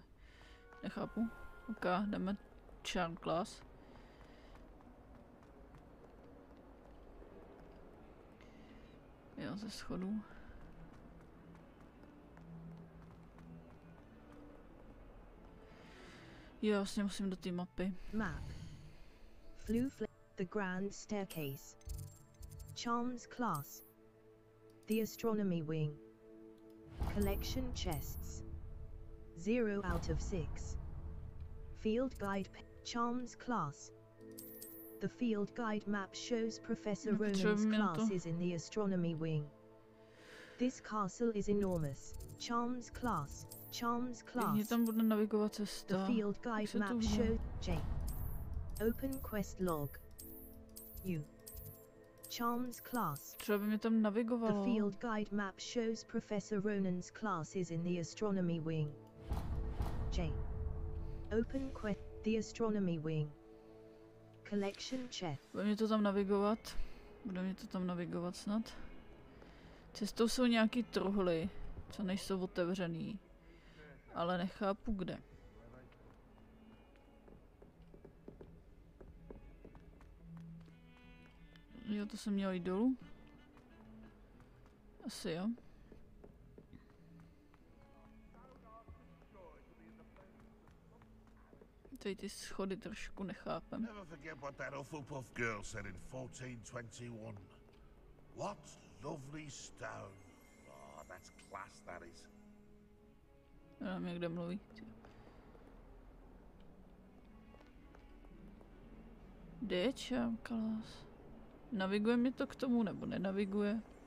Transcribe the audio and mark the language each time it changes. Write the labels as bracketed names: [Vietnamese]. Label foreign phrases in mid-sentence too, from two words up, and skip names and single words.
[Czech] Nechápu. Ok, jdeme [English] charm class. [Czech] Jo, ze schodů. Jo, vlastně musím do té mapy. [English] Map. The Grand Staircase. Charms class. The Astronomy Wing. Collection chests. 0 out of 6. Field Guide Charms class. The Field Guide map shows Professor Ronan's class is in the Astronomy Wing. This castle is enormous. Charms class. Charms class. [Czech] Tam bude navigovat cesta. [English] The Field Guide map shows J. Open quest log. U. Charms class. [Czech] Třeba by mě tam navigovalo. [English] The Field Guide map shows Professor Ronan's class is in the Astronomy Wing. J. Open quest. The Astronomy Wing. Collection chest. [Czech] Bude mě to tam navigovat. Bude mě to tam navigovat snad. Cestou jsou nějaký truhly, co nejsou otevřený. Ale nechápu kde. Jo, to jsem měl jít dolů. Asi jo. Tady ty schody trošku nechápem. [English] Never forget what that Hufflepuff girl said in 1421. What lovely stone. Oh, that's class, that is. [Czech] Já nevím, kde mluví. Kde je [English] charm class? [Czech] Naviguje mě to k tomu, nebo nenaviguje?